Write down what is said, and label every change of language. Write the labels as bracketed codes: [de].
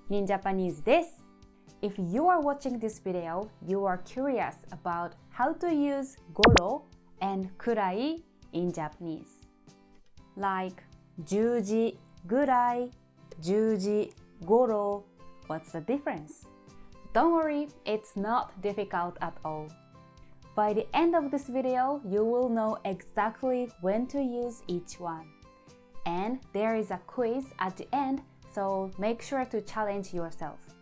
[ja] Ninjapanese です。 [en] If you are watching this video, you are curious about how to use goro and gurai in Japanese. [ja] Like 10時ぐらい、10時goro. [en] What's the difference? Don't worry, it's not difficult at all. By the end of this video, you will know exactly when to use each one. And there is a quiz at the end, so make sure to challenge yourself.